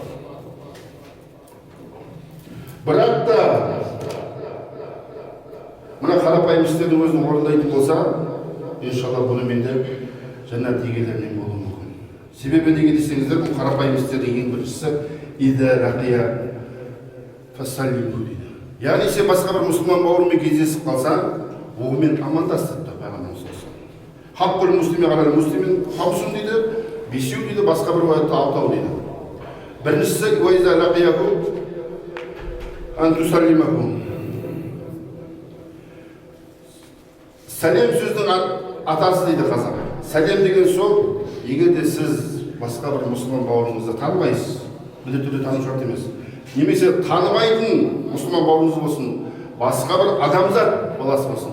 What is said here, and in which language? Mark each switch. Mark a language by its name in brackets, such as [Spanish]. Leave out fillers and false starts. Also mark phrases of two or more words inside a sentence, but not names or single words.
[Kazakh] Бірақ та мына қарапайым істердің өзін орындайтын болса, иншалла бұнымен де жәннат иелерінен болуы мүмкін. Себебі неге десеңіздер, бұл қарапайым істердің ең біріншісі [Arabic] إذا لقيه فسلم [Kazakh] дейді. Яғни сен басқа бір мұсылман бауырымен кездесіп қалсаң, оғымен амандасты дейді пайғамбарымыз [Arabic] صلى الله عليه. حق المسلم على المسلمين خمس [Kazakh] дейді, 5 дейді, басқа бір аятта 6 дейді. [Arabic] Біріншісі وإذا لقيهم أن تسلمهم. [Kazakh] Сәлем сөздің атасы дейді қазақ. Сәлем деген сол, егер де сіз басқа бір мұсылман бауырыңызды танымайсыз, міндетті түрде тану шарт емес. Немесе танымайтын мұсылман бауырыңыз болсын, басқа бір адамзат баласы болсын.